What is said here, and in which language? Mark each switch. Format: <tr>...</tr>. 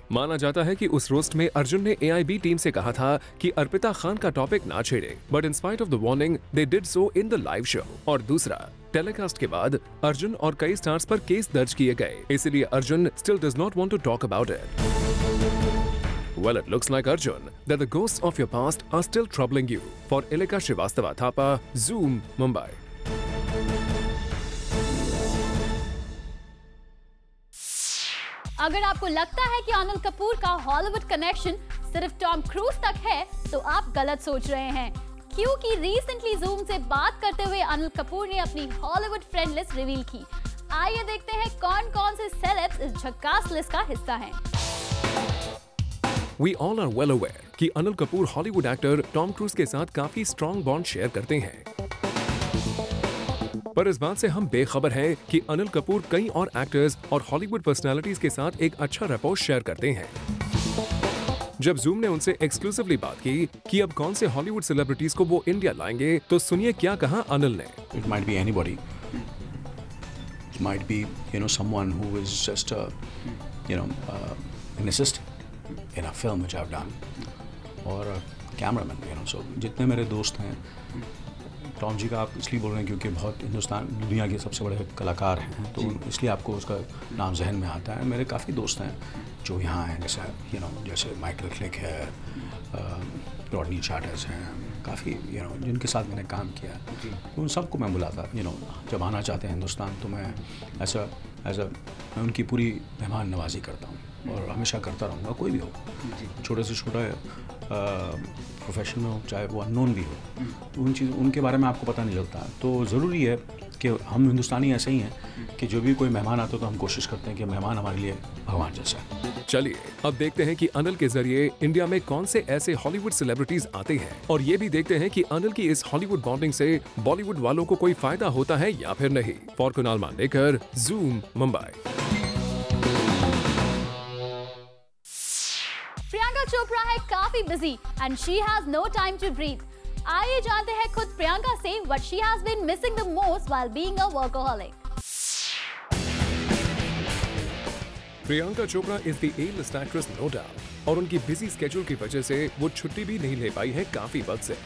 <hi>माना जाता है कि उस रोस्ट में अर्जुन ने AIB टीम से कहा था कि अर्पिता खान का टॉपिक ना छेड़े,</hi> <en>But in spite of the warning they did so in the live show.</en> <hi>और दूसरा, टेलीकास्ट के बाद अर्जुन और कई स्टार्स पर केस दर्ज किए गए, इसलिए Arjun</hi> <en>Still does not want to talk about it. Well, it looks like Arjun that the ghosts of your past are still troubling you. For Ilika Srivastava Thapa, Zoom, Mumbai.</en> <hi>अगर आपको लगता है कि अनिल कपूर का हॉलीवुड कनेक्शन सिर्फ Tom cruise तक है, तो आप गलत सोच रहे हैं, क्योंकि रिसेंटली जूम से बात करते हुए अनिल कपूर ने अपनी हॉलीवुड फ्रेंड लिस्ट रिवील की. आइए देखते हैं कौन कौन से सेलेब्स इस झक्कास लिस्ट का हिस्सा हैं.</hi> <en>We all are well aware</en> <hi>कि Anil Kapoor Hollywood actor Tom cruise के साथ काफी स्ट्रॉन्ग बॉन्ड शेयर करते हैं, पर इस बात से हम बेखबर हैं कि अनिल कपूर कई और एक्टर्स और हॉलीवुड पर्सनालिटीज के साथ एक अच्छा रैपो शेयर करते हैं. जब जूम ने उनसे एक्सक्लूसिवली बात की कि अब कौन से हॉलीवुड सेलिब्रिटीज को वो इंडिया लाएंगे, तो सुनिए क्या कहा अनिल ने.</hi> <en>It might be anybody. It might be, someone who is just an assistant in a film which I've done, or a cameraman.</en> <hi>So जितने मेरे दोस्त हैं, टॉम जी का आप इसलिए बोल रहे हैं क्योंकि बहुत हिंदुस्तान दुनिया के सबसे बड़े कलाकार हैं, तो इसलिए आपको उसका नाम जहन में आता है. मेरे काफ़ी दोस्त हैं जो यहाँ हैं, जैसे माइकल क्लिक है, रॉडनी चार्टर्स हैं, काफ़ी जिनके साथ मैंने काम किया, उन सबको मैं बुलाता. जब आना चाहते हैं हिंदुस्तान तो मैं मैं उनकी पूरी मेहमान नवाजी करता हूँ और हमेशा करता रहूँगा. कोई भी हो, छोटे से छोटा प्रोफेशन में हो, चाहे वो अननोन भी हो, तो उनके बारे में आपको पता नहीं चलता. तो ज़रूरी है कि हम हिंदुस्तानी ऐसे ही हैं कि जो भी कोई मेहमान आता है तो हम कोशिश करते हैं कि मेहमान हमारे लिए भगवान जैसा है. चलिए अब देखते हैं कि अनिल के जरिए इंडिया में कौन से ऐसे हॉलीवुड सेलिब्रिटीज आते हैं, और ये भी देखते हैं कि अनिल की इस हॉलीवुड बॉन्डिंग से बॉलीवुड वालों को कोई फायदा होता है या फिर नहीं.</hi> <en>For Kunal Mandekar, Zoom, Mumbai. Priyanka Chopra</en> <hi>है काफी</hi> <en>Busy and she has no time to breathe.</en> <hi>आइए जानते हैं खुद</hi> <en>प्रियंका से what she has been missing the most while being a workaholic.</en> <hi>Priyanka Chopra</hi> <en>is the A-list actress no doubt,</en> <hi>और उनकी बिजी स्केड्यूल की वजह से वो छुट्टी भी नहीं ले पाई है काफी वक्त से.</hi>